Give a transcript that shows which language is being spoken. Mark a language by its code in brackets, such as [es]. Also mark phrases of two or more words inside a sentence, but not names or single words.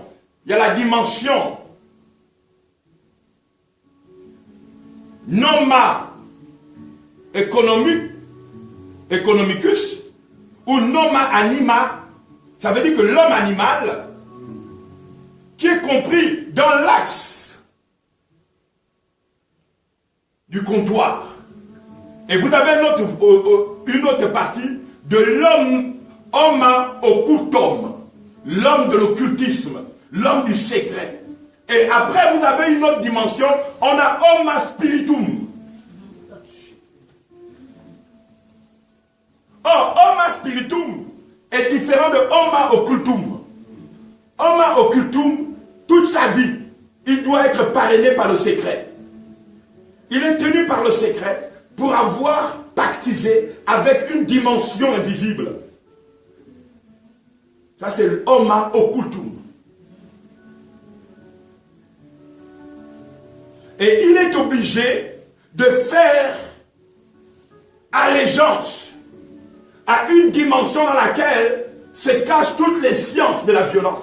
[fr] Il y a la dimension [la] Noma economicus [fr] ou [la] Noma anima, [fr] ça veut dire que l'homme animal qui est compris dans l'axe du comptoir. Et vous avez une autre partie de l'homme [la] Homo occultum, [fr] l'homme de l'occultisme, l'homme du secret. Et après, vous avez une autre dimension, on a [la] Homo spiritum. [fr] Or, [la] Homo spiritum [fr] est différent de [la] Homo occultum. Homo occultum, [fr] toute sa vie, il doit être parrainé par le secret. Il est tenu par le secret pour avoir pactisé avec une dimension invisible. Ça, c'est l' [la] Homo occultum. [fr] Et il est obligé de faire allégeance à une dimension dans laquelle se cachent toutes les sciences de la violence.